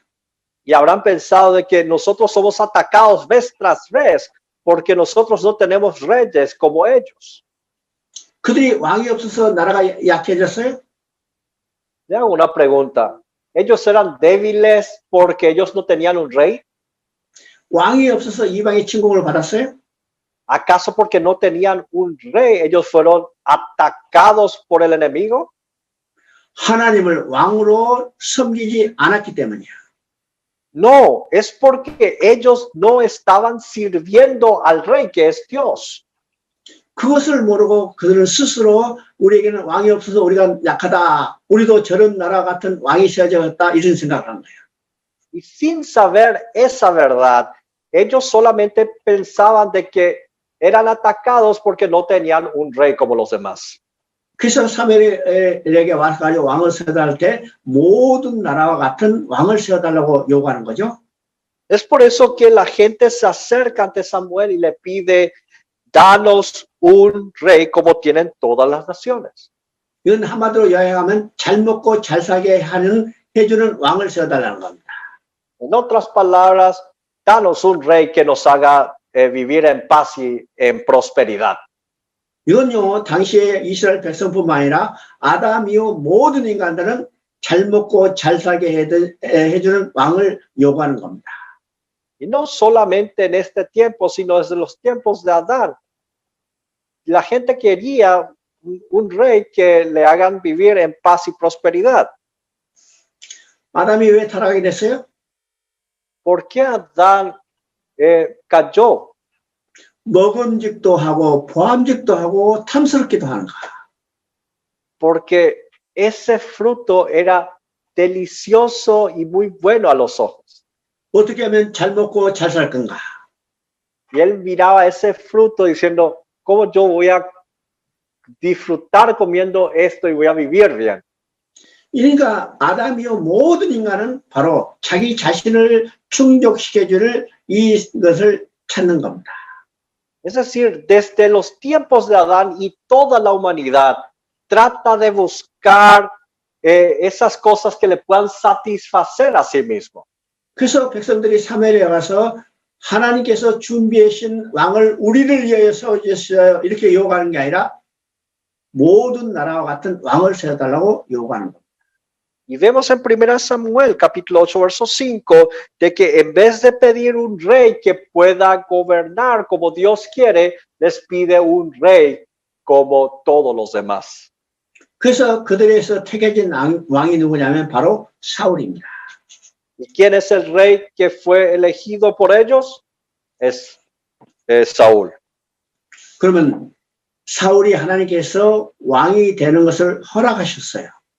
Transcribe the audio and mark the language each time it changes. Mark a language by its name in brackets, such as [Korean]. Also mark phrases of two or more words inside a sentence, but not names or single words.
[Spanish] Y habrán pensado de que nosotros somos atacados vez tras vez porque nosotros no tenemos reyes como ellos. [Korean] 그들이 왕이 없어서 나라가 약해졌어요? [Spanish] Le hago una pregunta. ¿Ellos eran débiles porque ellos no tenían un rey? [Korean] 왕이 없어서 이방의 침공을 받았어요? [Spanish] ¿Acaso porque no tenían un rey ellos fueron atacados por el enemigo? [Korean] 하나님을 왕으로 섬기지 않았기 때문이야. [Spanish] No, es porque ellos no estaban sirviendo al rey que es Dios. [Korean] 그것을 모르고 그들은 스스로 우리에게는 왕이 없어서 우리가 약하다. 우리도 저런 나라 같은 왕이 세워졌다. 이런 생각을 한 거예요. [Spanish] Y sin saber esa verdad, ellos solamente pensaban de que eran atacados porque no tenían un rey como los demás. [Korean] 그래서 사무엘에게 와서 왕을 세워달할 때 모든 나라와 같은 왕을 세워달라고 요구하는 거죠. [Spanish] Es por eso que la gente se acerca ante Samuel y le pide, danos un rey como tienen todas las naciones. [Korean] 이건 한마디로 요약하면 잘 먹고 잘 살게 해주는 왕을 세워달라는 겁니다. [Spanish] En otras palabras, danos un rey que nos haga vivir en paz y en prosperidad. [Korean] 이건요, 당시에 이스라엘 백성뿐만 아니라 아담 이후 모든 인간들은 잘 먹고 잘 살게 해주는 왕을 요구하는 겁니다. [Spanish] Y no solamente en este tiempo, sino desde los tiempos de Adán. La gente quería un rey que le hagan vivir en paz y prosperidad. [Korean] 아담이 왜 타락하게 됐어요? [Spanish] ¿Por qué Adán cayó? [Korean] 먹음직도 하고 보암직도 하고 탐스럽기도 하는 거야. [Spanish] Porque ese fruto era delicioso y muy bueno a los ojos. [Korean] 어떻게 하면 잘 먹고 잘 살 건가? [Spanish] Y él miraba ese fruto diciendo, ¿cómo yo voy a disfrutar comiendo esto y voy a vivir bien? [Korean] 그러니까 아담이요 모든 인간은 바로 자기 자신을 충족시켜줄 이것을 찾는 겁니다. [Spanish] Es decir, desde los tiempos de Adán y toda la humanidad, trata de buscar esas cosas que le puedan satisfacer a sí mismo. [Korean] 그래서 백성들이 사무엘에 가서 하나님께서 준비하신 왕을 우리를 위하여 세워주셨어요. 이렇게 요구하는 게 아니라 모든 나라와 같은 왕을 세워달라고 요구하는 겁니다. [Spanish] Y vemos en 1 Samuel capítulo 8 verso 5 de que en vez de pedir un rey que pueda gobernar como Dios quiere, les pide un rey como todos los demás. [Korean] 그래서 그들에서 택해진 왕이 누구냐면 바로 사울입니다. [Spanish] ¿Y quién es el rey que fue elegido por ellos? Es Saúl. [Korean] 그러면 사울이 하나님께서 왕이 되는 것을 허락하셨어요.